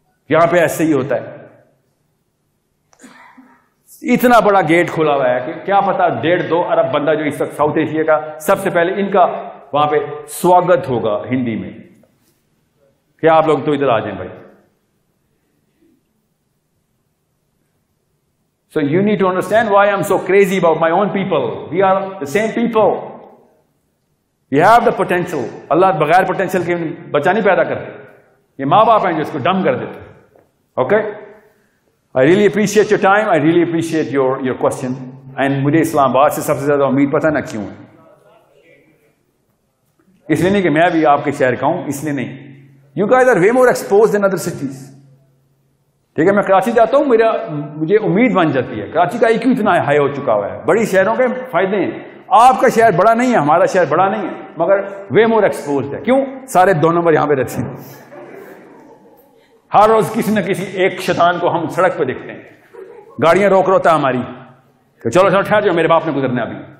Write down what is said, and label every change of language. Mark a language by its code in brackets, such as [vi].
[ur] یہاں پہ ایسے ہی ہوتا ہے. اتنا بڑا گیٹ کھلا ہوا ہے کہ کیا پتا 1.5-2 ارب بندہ جو اس وقت ساؤتھ ایشیا کا سب سے پہلے ان کا وہاں پہ سواگت ہوگا ہندی میں کہ آپ لوگ تو ادھر آ جائیں بھائی. [en] So you need to understand why I'm so crazy about my own people. We are the same people. We have the potential. [ur] اللہ بغیر potential کے بچہ نہیں پیدا کرتے. یہ ماں باپ ہیں جو اس کو ڈم کر دیتے. [en] Okay? I really appreciate your time. I really appreciate your question. [ur] And مجھے اسلام آباد سے سب سے زیادہ امید پتہ نہ کیوں ہے. اس لیے نہیں کہ میں بھی آپ کے شہر کا ہوں, اس لیے نہیں. [en] You guys are way more exposed than other cities. [ur] ٹھیک ہے, میں کراچی جاتا ہوں, مجھے امید بن جاتی ہے. کراچی کا ایک اتنا ہائی ہو چکا ہوا ہے. بڑی شہروں کے فائدے ہیں. آپ کا شہر بڑا نہیں ہے, ہمارا شہر بڑا نہیں ہے, مگر وے مور ایکسپوزڈ ہے. کیوں؟ سارے 2 نمبر یہاں پہ رہتے ہیں. ہر روز کسی نہ کسی ایک شیطان کو ہم سڑک پہ دیکھتے ہیں. گاڑیاں روک روتا ہے ہماری کہ چلو چلو ٹھہر جاؤ, میرے باپ نے گزرنا ابھی.